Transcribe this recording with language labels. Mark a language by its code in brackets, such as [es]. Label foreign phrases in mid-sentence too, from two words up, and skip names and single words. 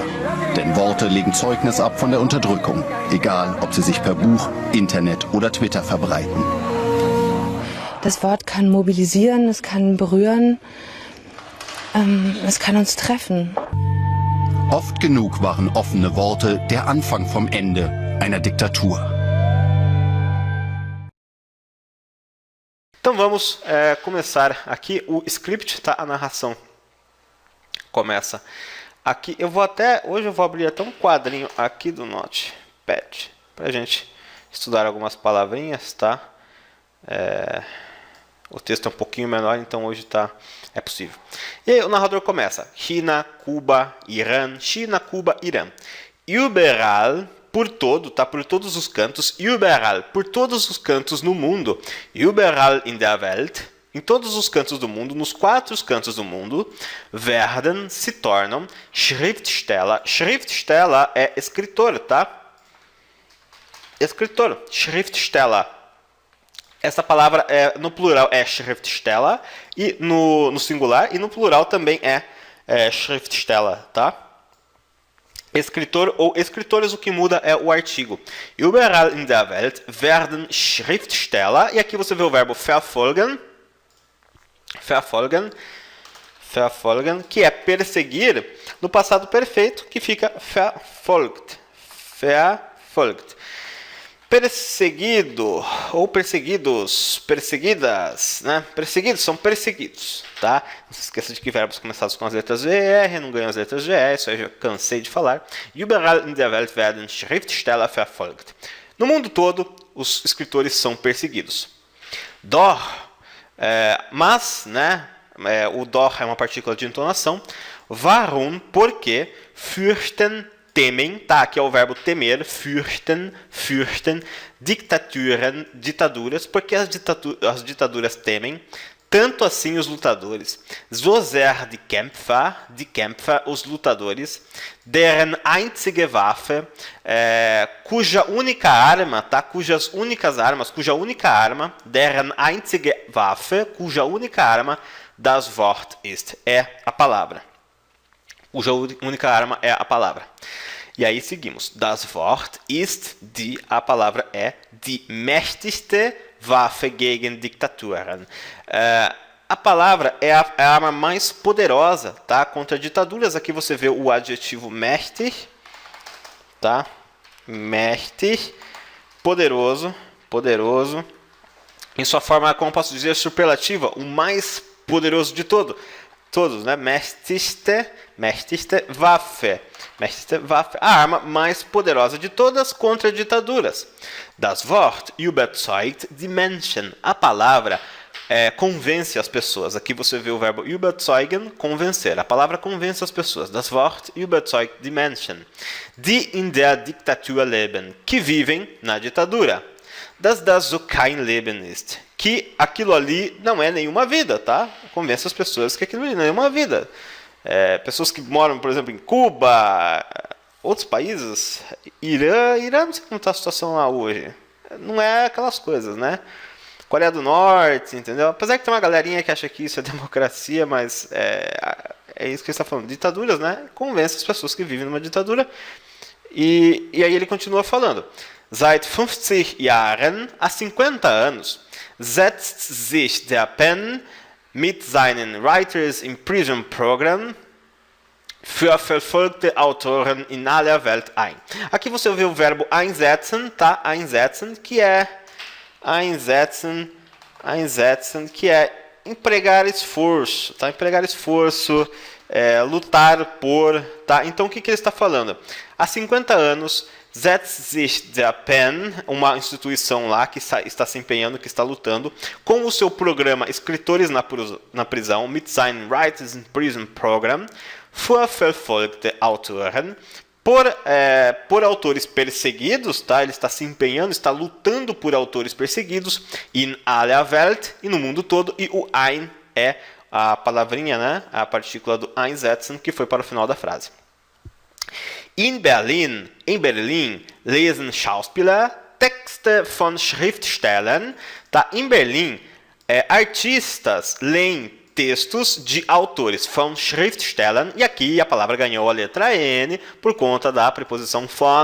[de] Denn Worte legen Zeugnis ab von der Unterdrückung, egal ob sie sich per Buch, Internet oder Twitter verbreiten. Das Wort kann mobilisieren, es kann berühren, es kann uns treffen. Oft genug waren offene Worte der Anfang vom Ende einer Diktatur. [pt] Então vamos começar aqui. O script, tá? A narração começa aqui. Hoje eu vou abrir até um quadrinho aqui do Notepad pra gente estudar algumas palavrinhas, tá? O texto é um pouquinho menor, então hoje é possível. E aí o narrador começa. China, Cuba, Irã. China, Cuba, Irã. Überall, por todo, tá? Por todos os cantos. Überall, por todos os cantos no mundo. [de] Überall in der Welt. [pt] Em todos os cantos do mundo, nos 4 cantos do mundo, werden, se tornam, Schriftsteller. Schriftsteller é escritor, tá? Escritor, Schriftsteller. Essa palavra no plural é Schriftsteller e no singular, e no plural também é Schriftsteller, tá? Escritor ou escritores, o que muda é o artigo. [de] Überall in der Welt werden Schriftsteller, [pt] e aqui você vê o verbo verfolgen, que é perseguir, no passado perfeito, que fica verfolgt. Perseguido ou perseguidos, perseguidas, né? Perseguidos são perseguidos, tá? Não se esqueça de que verbos começados com as letras GR não ganham as letras GE, isso eu já cansei de falar. [de] Überall in der Welt werden Schriftsteller verfolgt. [pt] No mundo todo, os escritores são perseguidos. Doch, mas, né? O doch é uma partícula de entonação. Warum, porque, fürchten, temem, tá? Aqui é o verbo temer, fürchten, ditaduras, porque as ditaduras temem, tanto assim os lutadores. [de] So sehr die Kämpfer, [pt] os lutadores, [de] deren einzige Waffe, [pt] cuja única arma, tá? Cuja única arma, [de] deren einzige Waffe, [pt] cuja única arma, [de] das Wort ist, [pt] é a palavra. Cuja única arma é a palavra. E aí seguimos. [de] Das Wort ist [pt] a palavra é [de] die mächtigste Waffe gegen Diktaturen. [pt] A palavra é a arma mais poderosa, tá? Contra ditaduras. Aqui você vê o adjetivo mächtig, tá? Mächtig, poderoso. Em sua forma, como posso dizer, superlativa, o mais poderoso de todos, né? [de] Mächtigste Waffe. [pt] A arma mais poderosa de todas contra ditaduras. [de] Das Wort überzeugt die Menschen. [pt] A palavra convence as pessoas. Aqui você vê o verbo überzeugen, convencer. A palavra convence as pessoas. [de] Das Wort überzeugt die Menschen, die in der Diktatur leben, [pt] que vivem na ditadura. [de] Dass das so kein Leben ist, [pt] que aquilo ali não é nenhuma vida, tá? Convence as pessoas que aquilo ali não é uma vida. Pessoas que moram, por exemplo, em Cuba, outros países, Irã, não sei como está a situação lá hoje. Não é aquelas coisas, né? Coreia do Norte, entendeu? Apesar que tem uma galerinha que acha que isso é democracia, mas é isso que ele está falando. Ditaduras, né? Convence as pessoas que vivem numa ditadura. E aí ele continua falando. [de] Seit 50 Jahren, [pt] há 50 anos, [de] setzt sich der PEN mit seinen Writers in Prison Program für verfolgte Autoren in aller Welt ein. [pt] Aqui você vê o verbo einsetzen, tá? Einsetzen, que é que é empregar esforço, tá? Empregar esforço, lutar por, tá? Então o que ele está falando? Há 50 anos, [de] setzt sich der PEN, [pt] uma instituição lá que está se empenhando, que está lutando, com o seu programa Escritores na Prisão, [de] mit seinen Writers in Prison Program, für verfolgte Autoren, [pt] por autores perseguidos, tá? Ele está se empenhando, está lutando por autores perseguidos, [de] in aller Welt, [pt] e no mundo todo, e o ein é a palavrinha, né? A partícula do einsetzen, que foi para o final da frase. Em Berlim, [de] lesen Schauspieler Texte von Schriftstellern, [pt] tá? Em Berlim, artistas leem textos de autores, [de] von Schriftstellern, [pt] e aqui a palavra ganhou a letra N por conta da preposição von.